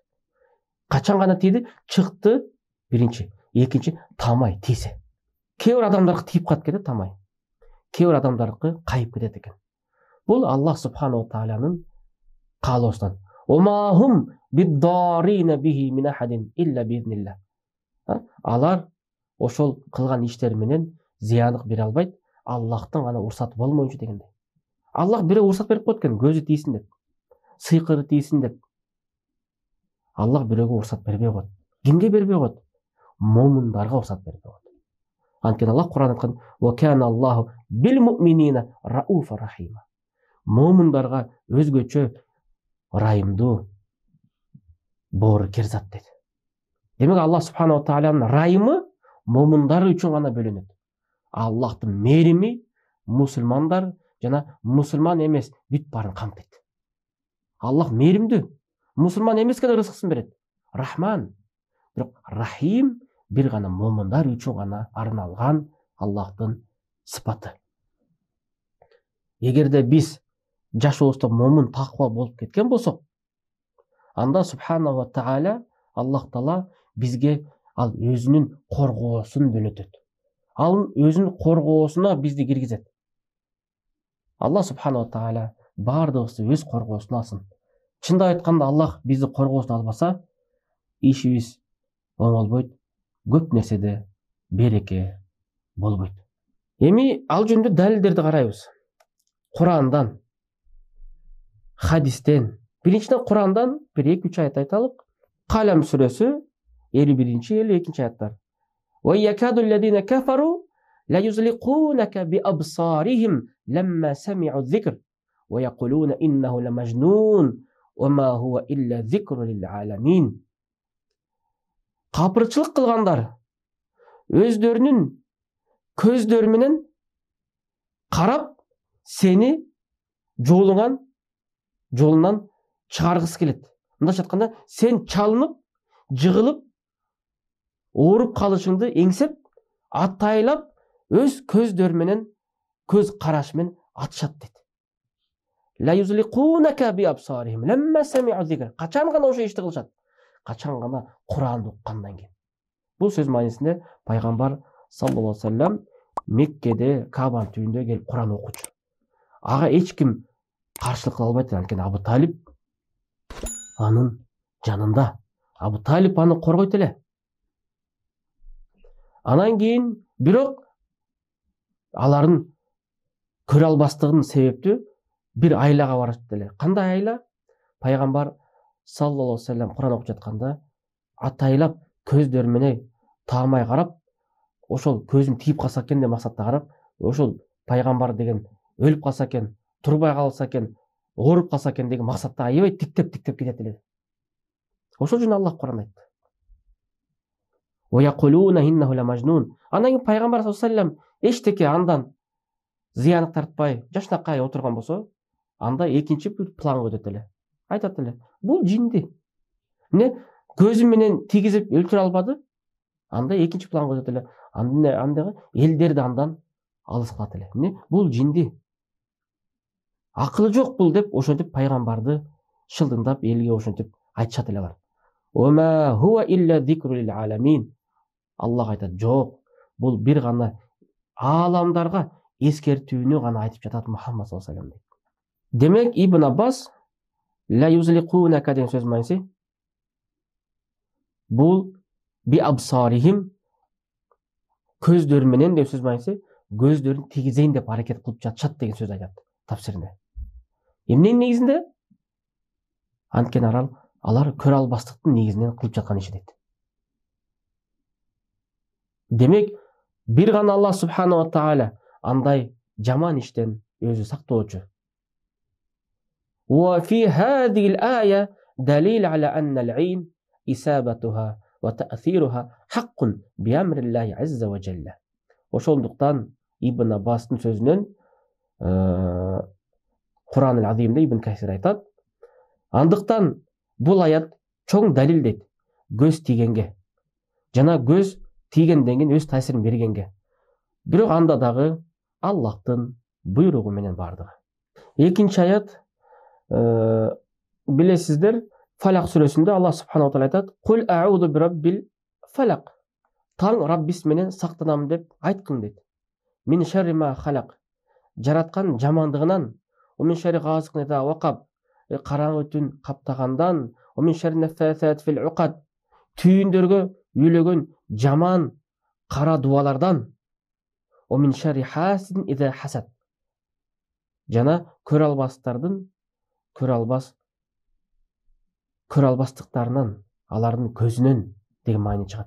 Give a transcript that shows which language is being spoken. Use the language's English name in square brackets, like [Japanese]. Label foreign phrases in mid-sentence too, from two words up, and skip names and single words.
[Kyrgyz] Качан гана тийди? Чыкты биринчи, экинчи тамай тийсе. Кээ бир адамдарга тийип калат экен, тамай. Кээ бир адамдарга кайып кетет экен. Бул Аллах [Arabic] سبحانه وتعالى [Kyrgyz] каалоосунан. [Arabic] وما هم بضارين به من أحد إلا بإذن الله. [Kyrgyz] Алар ошол кылган иштери менен зыяндык бере албайт, Аллахтын гана уруксаты болмоюнча дегендей. Аллах бирөө уруксат берип койт экен, көзү тийсин деп, сыйкыры тийсин деп. Аллах бирөөгө уруксат бербей коет. Кимге бербей коет? Момундарга уруксат бербей коет. Анткени Аллах Кур'ан айткан: [Arabic] "وكان الله بالمؤمنين رؤوفا رحيما." [Kyrgyz] Момундарга өзгөчө райымдуу, боорукер зат дейт. Демек Аллах [Arabic] سبحانه وتعالى [Kyrgyz] райымы момундар үчүн гана бөлүнөт. Аллахтын мээрими мусулмандар жана мусулман эмес бүт баарын камтыйт. Аллах мээримдүү, мусулман эмеске да рызыксын берет. Рахман. Бирок Рахим бир гана момундар үчүн гана арналган Аллахтын сыпаты. Эгерде биз жашообузда момун таква болуп кеткен болсок, анда [Arabic] سبحانه وتعالى الله تعالى [Kyrgyz] бизге ал өзүнүн коргоосун бөлөтөт. Ал өзүнүн коргоосуна бизди киргизет. [Arabic] الله سبحانه وتعالى [Kyrgyz] баардыгыбызды өз коргоосуна алсын. Чындап айтканда Аллах бизди коргоосуна албаса, ишибиз оңолбойт, көп нерседе береке болбойт. Эми ал жөнүндө далилдерди карайбыз. Курандан, хадистен. Биринчиден Курандан бир 2-3 аят айталык. Калам сүрөсү 51-52 аяттар. [Arabic] ويكاد الذين كفروا ليزلقونك بأبصارهم لما سمعوا الذكر ويقولون إنه لمجنون وما هو إلا ذكر للعالمين. [Kyrgyz] Капырчылык кылгандар өздөрүнүн көздөрү менен карап сени жолунан чыгаргысы келет. Мындайча айтканда, сен чалынып, жыгылып, ооруп калышыңды эңсеп, атайлап, өз көздөрү менен, көз карашы менен атышат дейт. [Arabic] ليزلقونك بأبصارهم لما سمعوا الذكر. [Kyrgyz] Качан гана ошо ишти кылышат? Качан гана Куранды уккандан кийин. Бул сөз маанисинде пайгамбар [Arabic] صلى الله عليه وسلم [Kyrgyz] Меккеде Кабанын түбүндө келип Куран окучу. Ага эч ким каршылык кыла албайт, анткени Абу Талиб анын жанында. Абу Талиб аны коргойт эле. Анан кийин бирок алардын көрө албастыгынын себептүү бир айлага барышты эле. Кандай айла? Пайгамбар [Arabic] صلى الله عليه وسلم [Kyrgyz] Куран окуп жатканда атайлап көздөрү менен таамай карап, ошол көзүм тийип калса экен деп максатта карап, ошол пайгамбар деген өлүп калса экен, турбай калса экен, ооруп калса экен деген максатта аябай тиктеп кетет эле. Ошол үчүн Аллах Куран айтты. [Arabic] ويقولون إنه لمجنون. [Kyrgyz] Андан кийин пайгамбар [Arabic] صلى الله عليه وسلم [Kyrgyz] эчтеке андан зыян тартпай, жашнакай отурган болсо, анда экинчи бир планга өтөт эле. Айтат эле, бул жинди. Эмне көзү менен тийгизип өлтүрө албады? Анда экинчи планга өтөт эле. Андагы элдерди андан алыс кылат эле. Эмне бул жинди. Акылы жок бул деп ошентип пайгамбарды шылдыңдап элге ошентип айтышат эле бар. [Arabic] وما هو إلا ذكر للعالمين. [Kyrgyz] Аллах айтат, жок, бул бир гана ааламдарга эскертүүнү гана айтып жатат Мухаммад [Arabic] صلى الله عليه وسلم. [Kyrgyz] Демек Ибн Аббас [Arabic] ليزلقونك [Kyrgyz] деген сөз мааниси бул [Arabic] بأبصارهم [Kyrgyz] көздөрү менен деп сөз мааниси көздөрүн тийгизейин деп аракет кылып жатышат деген сөз айтат тафсиринде. Эмненин негизинде? Анткени алар көрө албастыктын негизинен кылып жаткан иши дейт. Демек, бир гана [Arabic] الله سبحانه وتعالى [Kyrgyz] андай жаман иштен өзү сактоочу. [Arabic] وفي هذه الآية دليل على أن العين إصابتها وتأثيرها حق بأمر الله عز وجل. [Kyrgyz] Ошондуктан Ибн Аббастын сөзүнөн Кур'ан ал-Азимде Ибн Касир айтат, андыктан бул аят чоң далил дейт көз тийгенге. Жана көз тийгенден кийин өз таасирин бергенге. Бирок анда дагы Аллахтын буйругу менен бардыгы. Экинчи аят, билесиздер, Фалак сүрөсүндө [Arabic] الله سبحانه وتعالى [Kyrgyz] айтат: [Arabic] "قل أعوذ برب الفلق." [Kyrgyz] Таң Раббис менен сактанам деп айткын дейт. [Arabic] من شر ما خلق. [Kyrgyz] Жараткан жамандыгынан, [Arabic] من شر غاسق إذا وقب. [Kyrgyz] Караңгы түн каптагандан, [Arabic] من شر النفاثات في العقد. [Kyrgyz] Түйүндөргө үйлөгөн жаман кара дубалардан, [Arabic] من شر حاسد إذا حسد. [Kyrgyz] Жана көрө албастыктарынан, алардын көзүнөн деген маани чыгат.